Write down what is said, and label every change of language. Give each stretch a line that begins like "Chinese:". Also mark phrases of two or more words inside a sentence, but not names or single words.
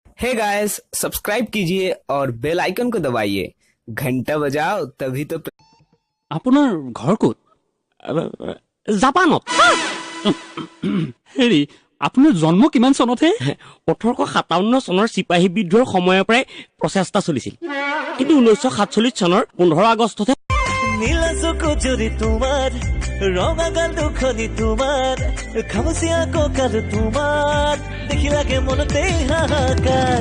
English: hey guys, subscribe
Hindi: कीजिए और
English: bell icon
Hindi: को दबाइए, घंटा बजाओ तभी तो।
Assamese: আপোনাৰ ঘৰ ক'ত? জাপানত। হেৰি, আপোনাৰ জন্ম কিমান চনতহে? 1857 চনৰ চিপাহী বিদ্ৰোহৰ সময়ৰ পৰাই প্ৰচেষ্টা চলিছিল, কিন্তু 1947 চনৰ 15 আগষ্টতে নীলা চকু জুৰি তোমাৰ ৰঙা গাল দুখনি তোমাৰ খামুচিয়া কঁকাল তোমাৰ দেখিলাগে মনতে হাহাকাৰ